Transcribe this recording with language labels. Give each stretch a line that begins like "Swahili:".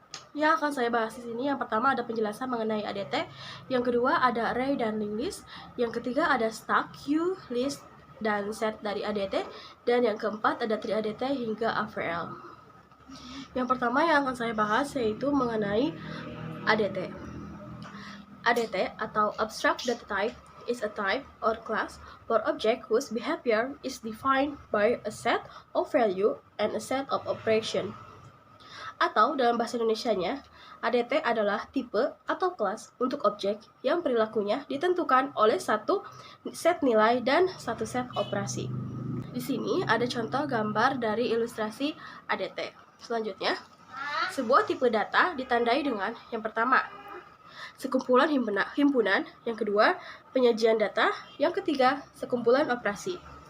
Indonesian: Yang akan saya bahas di sini, yang pertama ada penjelasan mengenai ADT, yang kedua ada array dan linked list, yang ketiga ada stack, queue, list, dan set dari ADT, dan yang keempat ada tri-ADT hingga AVL. Yang pertama yang akan saya bahas yaitu mengenai ADT.
English: ADT atau Abstract Data Type is a type or class for object whose behavior is defined by a set of value and a set of operation.
Indonesian: Atau dalam bahasa Indonesianya, ADT adalah tipe atau kelas untuk objek yang perilakunya ditentukan oleh satu set nilai dan satu set operasi. Di sini ada contoh gambar dari ilustrasi ADT. Selanjutnya, sebuah tipe data ditandai dengan yang pertama, sekumpulan himpunan, yang kedua, penyajian data, yang ketiga, sekumpulan operasi.